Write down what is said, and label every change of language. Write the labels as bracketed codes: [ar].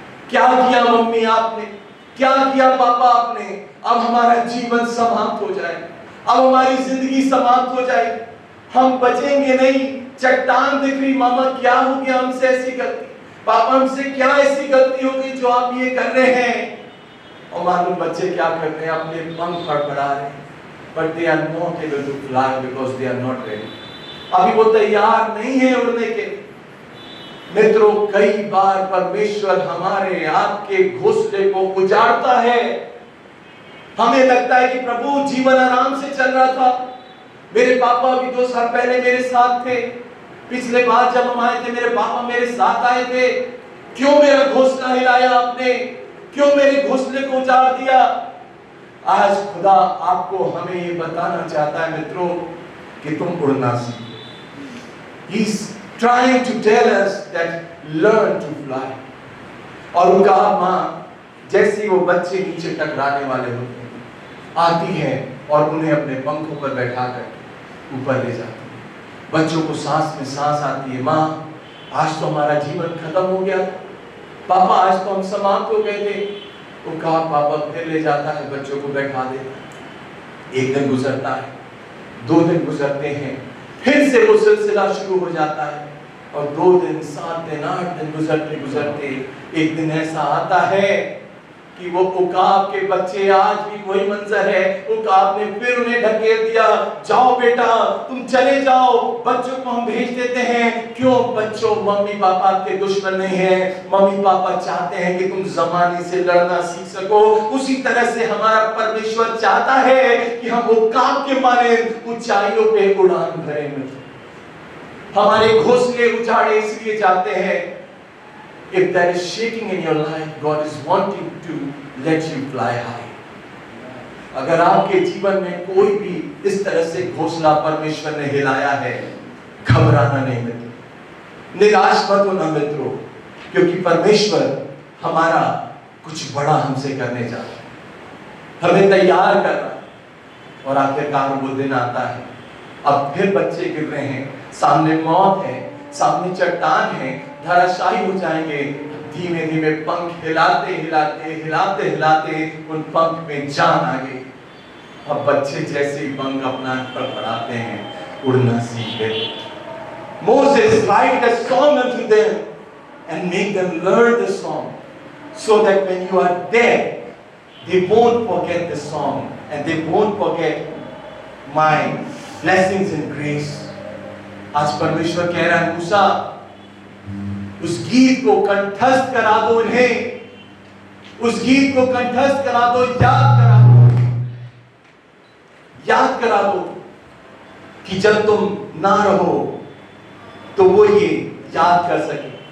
[hi] क्या किया मम्मी आपने, क्या किया पापा आपने, अब हमारा जीवन समाप्त हो जाए, अब हमारी जिंदगी समाप्त हो जाए, हम बचेंगे नहीं। चट्टान दिख रही, मामा क्या हो गया, हमसे ऐसी गलती, पापा हमसे क्या ऐसी गलती हो गई जो आप ये कर रहे हैं। और मालूम बच्चे क्या करते हैं, अपने पंख फड़फड़ा रहे हैं, [en] but they are not able to fly because they are not ready. [hi] अभी वो तैयार नहीं है उड़ने के। मित्रों, कई बार परमेश्वर हमारे आपके घोंसले को उजाड़ता है। हमें लगता है कि प्रभु जीवन आराम से चल रहा था, मेरे पापा अभी 2 साल पहले मेरे साथ थे, पिछले बार जब हम आए थे मेरे पापा मेरे साथ आए थे, क्यों मेरा घोंसला हिलाया आपने, क्यों मेरे घोंसले को उजाड़ दिया। आज खुदा आपको हमें ये बताना चाहता है मित्रों कि तुम उड़ना सीखो। [en] He's trying to tell us that learn to fly. [hi] और उनका माँ जैसे वो बच्चे नीचे टकराने वाले होते हैं, आती है और उन्हें अपने पंखों पर बैठाकर ऊपर ले जाती है। बच्चों को सांस में सांस आती है, माँ आज तो हमारा जीवन खत्म हो गया, पापा आज तो हम समाप्त हो गए थे। वो कहा पापा फिर ले जाता है, बच्चों को बैठा देता है। एक दिन गुजरता है, 2 दिन गुजरते हैं, फिर से वो सिलसिला शुरू हो जाता है। और 2 दिन, 7 दिन, 8 दिन गुजरते गुजरते एक दिन ऐसा आता है कि वो उकाब के बच्चे, आज भी वही मंजर है, उकाब ने फिर उन्हें ढकेल दिया, जाओ बेटा तुम चले जाओ। बच्चों को हम भेज देते हैं, क्यों बच्चों, मम्मी पापा आपके दुश्मन नहीं है, मम्मी पापा चाहते हैं कि तुम जमाने से लड़ना सीख सको। उसी तरह से हमारा परमेश्वर चाहता है कि हम उकाब के माने ऊंचाइयों पे उड़ान भरें। हमारे घोंसले उजाड़े इसलिए जाते हैं। [en] If there is shaking in your life, God is wanting to let you fly high. [hi] अगर आपके जीवन में कोई भी इस तरह से घोंसला परमेश्वर ने हिलाया है, घबराना नहीं मित्रों, निराश मत होना मित्रों, क्योंकि परमेश्वर हमारा कुछ बड़ा हमसे करने जा रहा है, हमें तैयार कर रहा है। और आखिरकार वो दिन आता है, अब फिर बच्चे गिर रहे हैं, सामने मौत है, सामने चट्टान है, धराशायी हो जाएंगे। धीमे धीमे पंख हिलाते हिलाते हिलाते हिलाते उन पंख में जान आ गई। अब बच्चे जैसे ही पंख अपना फड़फड़ाते हैं, उड़ना सीख गए। [en] Moses write a song unto them and make them learn the song, so that when you are dead, they won't forget the song and they won't forget my blessings and grace. [hi] आज परमेश्वर कह रहा है, मूसा उस गीत को कंठस्थ करा दो इन्हें, उस गीत को कंठस्थ करा दो, याद करा दो कि जब तुम ना रहो तो वो ये याद कर सके।